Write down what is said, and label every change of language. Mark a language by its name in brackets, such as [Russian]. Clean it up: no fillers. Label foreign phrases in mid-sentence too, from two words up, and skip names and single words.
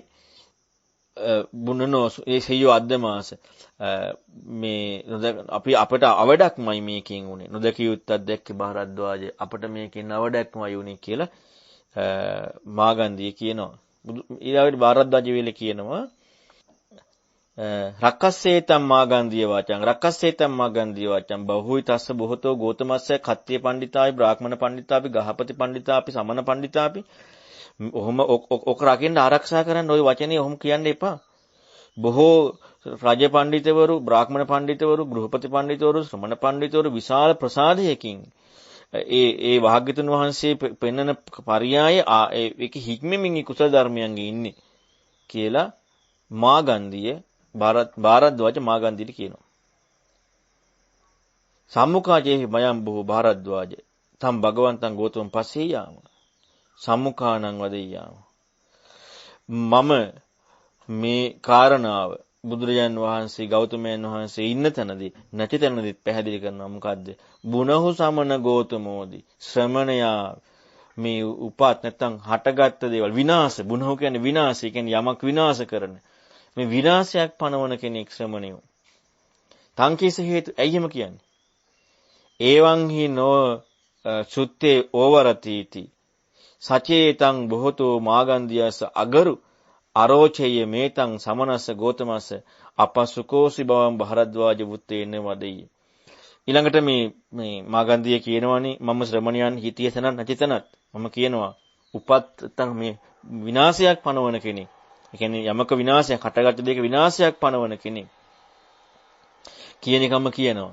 [Pali] බුනනෝ ඒ සෙයෝ අද්දමාස [Sinhala] මේ අපි අපට අවඩක්මයි මේකෙන් උනේ. නොදැක යුත්තක් දැක්කේ භාරද්වාජ අපට මේකෙන් අවඩක්මයි උනේ කියලා මාගන්ධිය කියනවා. ඊළඟට භාරද්වාජ වේලේ කියනවා [Pali] රක්කස්සේතම් මාගන්ධිය වාචං බහුයි තස්ස බොහෝතෝ ගෝතමස්ස කත්තිය පණ්ඩිතායි බ්‍රාහ්මණ පණ්ඩිතාපි ගහපති පණ්ඩිතාපි සමන පණ්ඩිතාපි. [Sinhala] ඔහොම ඔක රකින්න ආරක්ෂා කරන්න ওই වචනේ ඔහොම කියන්න එපා. බොහෝ රජ පණ්ඩිතවරු, බ්‍රාහ්මණ පණ්ඩිතවරු, ගෘහපති පණ්ඩිතවරු, ශ්‍රමණ පණ්ඩිතවරු විශාල ප්‍රසාදයකින් ඒ භාග්‍යතුන් වහන්සේ පෙන්වන පරියාය ඒක හික්මෙමින් කුසල ධර්මයන්ගේ ඉන්නේ කියලා මාගන්ධිය භාරද්වාජ මාගන්ධියට කියනවා. [Pali] සම්මුඛාජේ මයම් බොහෝ භාරද්වාජ තම් භගවන්තං ගෝතමං පස්සේ යාම සම්මුඛානං වදෙය්‍යාම. [Sinhala] මම මේ කාරණාව බුදුරජාන් වහන්සේ ගෞතමයන් වහන්සේ ඉන්න තැනදී නැති තැනදී පැහැදිලි කරනවා. මොකද්ද? [Pali] බුනහු සමන ගෝතමෝදි [Sinhala] ශ්‍රමණයා මේ උපත් නැත්තම් හටගත්ත දේවල් විනාශ. බුනහු කියන්නේ විනාශය, කියන්නේ යමක් විනාශ කරන. මේ විනාශයක් පනවන කෙනෙක් ශ්‍රමණයෝ. තංකීස හේතු ඇයිම කියන්නේ? [Pali] එවං හි නෝ සුත්තේ ඕවරතිති සචේතං බොහෝතෝ මාගන්ධියස අගරු අරෝචේය මේතං සමනස්ස ගෝතමස්ස අපසුකෝසි බවං භාරද්වාජ වුත්තේන වදෙයි. [Sinhala] ඊළඟට මේ මාගන්ධිය කියනවානේ මම ශ්‍රමණයන් හිතිය තැනත් නැති තැනත් මම කියනවා උපත් මේ විනාශයක් පනවන කෙනෙක්. ඒ කියන්නේ යමක විනාශයක් හටගත්ත දෙයක විනාශයක් පනවන කෙනෙක් කියන එකම කියනවා.